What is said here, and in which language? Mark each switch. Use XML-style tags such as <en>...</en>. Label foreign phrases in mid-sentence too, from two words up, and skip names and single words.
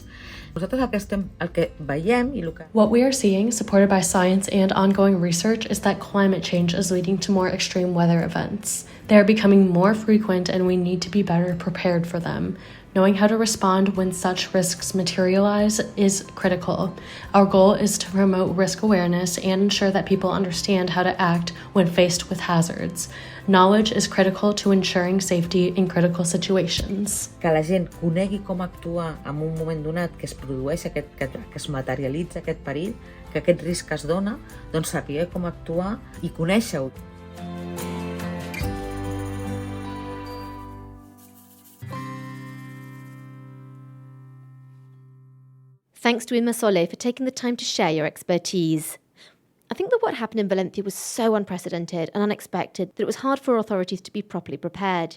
<ca>Nosaltres el que veiem i el que...</ca> <en>What we are seeing, supported by science and ongoing research, is that climate change is leading to more extreme weather events. They are becoming more frequent and we need to be better prepared for them. Knowing how to respond when such risks materialize is critical. Our goal is to promote risk awareness and ensure that people understand how to act when faced with hazards. Knowledge is critical to ensuring safety in critical situations.</en> <ca>Que la gent conegui com actuar en un moment donat que es produeix que es materialitza aquest perill, que aquest risc es dona, doncs saber com actuar i conèixer-ho.</ca> <en>Thanks to Imma Solé for taking the time to share your expertise. I think that what happened in Valencia was so unprecedented and unexpected that it was hard for authorities to be properly prepared.</en>